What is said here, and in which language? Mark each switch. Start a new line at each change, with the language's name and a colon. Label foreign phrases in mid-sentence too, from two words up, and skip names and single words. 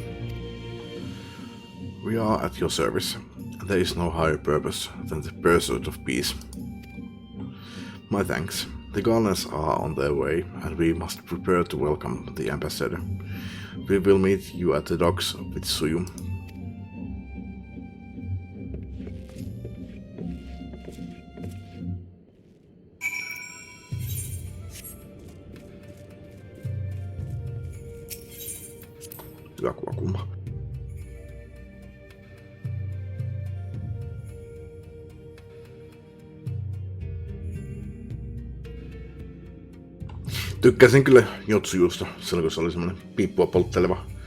English: We are at your service, and there is no higher purpose than the pursuit of peace. My thanks. The garlands are on their way, and we must prepare to welcome the ambassador. We will meet you at the docks with Tsuyu.
Finnish: Hyvä kuvakulma. Tykkäsin kyllä Jotsuyusta, silloin kun se oli semmonen piippua poltteleva.